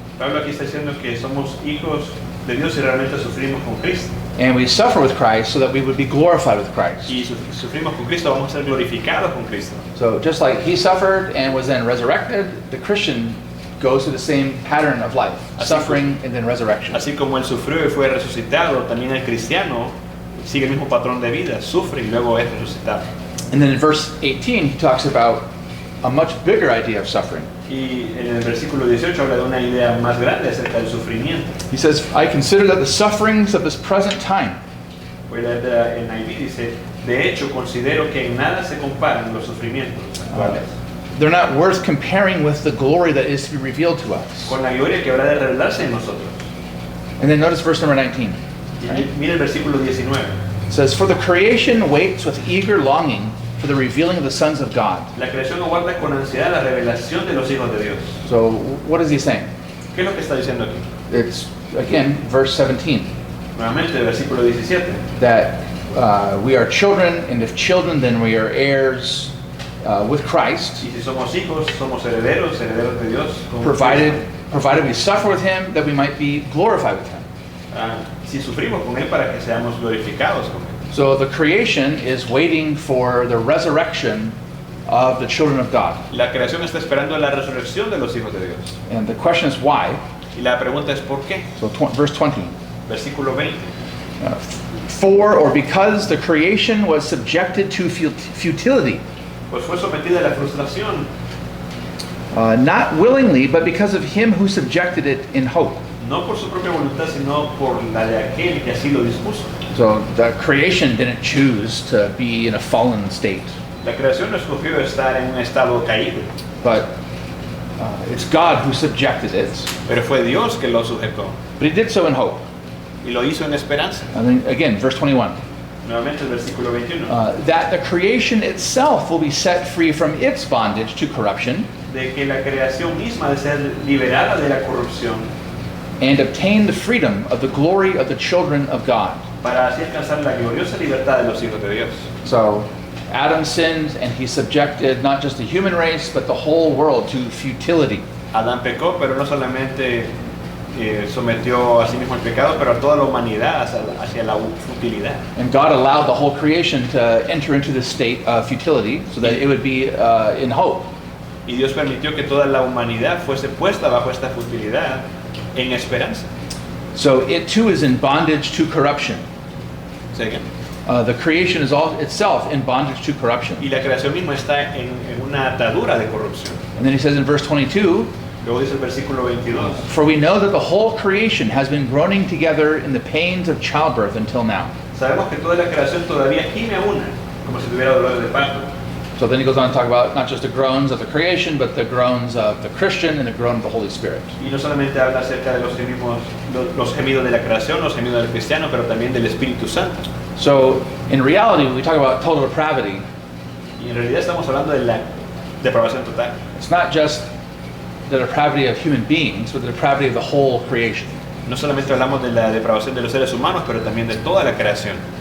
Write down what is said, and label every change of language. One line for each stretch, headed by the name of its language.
Spanish: Pablo aquí está diciendo que somos hijos de Dios y realmente sufrimos con Cristo.
English: and we suffer with Christ so that we would be glorified with Christ.
Spanish: Y sufrimos con Cristo, vamos a ser glorificados con Cristo.
English: So just like he suffered and was then resurrected, the Christian goes through the same pattern of life, suffering and then resurrection.
Spanish: Así como él sufrió y fue resucitado, también el cristiano sigue el mismo patrón de vida, sufre y luego es resucitado.
English: And then in verse 18, he talks about a much bigger idea of suffering.
Spanish: Y en el versículo 18 habla de una idea más grande acerca del sufrimiento.
English: He says, I consider that the sufferings of this present time
Spanish: Pues en NIV dice, de hecho considero que en nada se comparan los sufrimientos actuales
English: they're not worth comparing with the glory that is to be revealed to us.
Spanish: con la gloria que habrá de revelarse en nosotros.
English: And then notice verse number 19.
Spanish: Y mira el versículo 19.
English: It says, for the creation waits with eager longing for the revealing of the sons of God.
Spanish: La creación aguarda con ansiedad la revelación de los hijos de Dios.
English: So what is he saying?
Spanish: ¿Qué es lo que está diciendo aquí?
English: It's, again, verse 17.
Spanish: Nuevamente el versículo 17.
English: That we are children, and if children, then we are heirs with Christ,
Spanish: Y si somos hijos, somos herederos de Dios. con
English: provided we suffer with him, that we might be glorified with him.
Spanish: Si sufrimos con Él para que seamos glorificados con Él.
English: So the creation is waiting for the resurrection of the children of God.
Spanish: La creación está esperando la resurrección de los hijos de Dios.
English: And the question is why?
Spanish: Y la pregunta es ¿por qué?
English: So verse 20.
Spanish: Versículo 20.
English: For or because the creation was subjected to futility,
Spanish: Pues fue sometida a la frustración,
English: not willingly, but because of him who subjected it in hope.
Spanish: no por su propia voluntad, sino por la de aquel que así lo dispuso.
English: So the creation didn't choose to be in a fallen state,
Spanish: La creación no escogió estar en un estado caído,
English: but it's God who subjected it.
Spanish: pero fue Dios que lo sujetó
English: But he did so in hope.
Spanish: y lo hizo en esperanza.
English: And then again, verse 21.
Spanish: Nuevamente el versículo 21.
English: That the creation itself will be set free from its bondage to corruption
Spanish: De que la creación misma de ser liberada de la corrupción
English: and obtain the freedom of the glory of the children of God.
Spanish: para así alcanzar la gloriosa libertad de los hijos de Dios.
English: So Adam sinned and he subjected not just the human race but the whole world to futility.
Spanish: Adán pecó, pero no solamente sometió a sí mismo el pecado, pero a toda la humanidad hacia la futilidad.
English: And God allowed the whole creation to enter into this state of futility so that it would be in hope.
Spanish: Y Dios permitió que toda la humanidad fuese puesta bajo esta futilidad en esperanza.
English: So it too is in bondage to corruption. Say again. The creation is all itself in bondage to corruption.
Spanish: Y la creación misma está en una atadura de corrupción.
English: And then he says in verse 22,
Spanish: Luego dice el versículo 22.
English: for we know that the whole creation has been groaning together in the pains of childbirth until now.
Spanish: Sabemos que toda la creación todavía gime a una, como si tuviera dolores de parto.
English: So then he goes on to talk about not just the groans of the creation, but the groans of the Christian and the groan of the Holy Spirit.
Spanish: Y no solamente habla acerca de los gemidos de la creación, los gemidos del cristiano, pero también del Espíritu Santo.
English: So in reality, when we talk about total depravity,
Spanish: Y en realidad estamos hablando de la depravación total.
English: it's not just the depravity of human beings, but the depravity of the whole creation.
Spanish: No solamente hablamos de la depravación de los seres humanos, pero también de toda la creación.